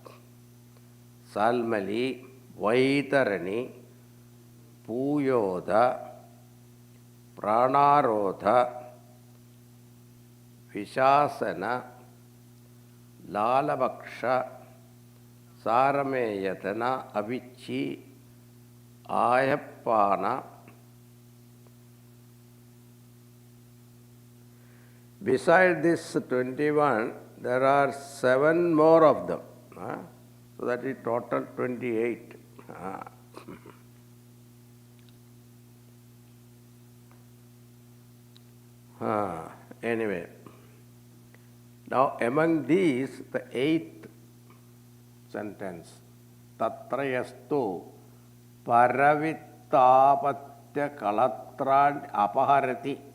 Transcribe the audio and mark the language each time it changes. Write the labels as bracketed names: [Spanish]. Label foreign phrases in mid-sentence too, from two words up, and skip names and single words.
[English] Salmali, Vaitarani, Puyoda, Pranarodha, Vishasana, Lalavaksha, Sarameyatana, Avichi, Ayappana. Besides this 21, there are 7 more of them. So that is total 28. Anyway, now among these, the 8th sentence, [Sanskrit] Tatrayastu Paravittapatya Kalatran Apaharati.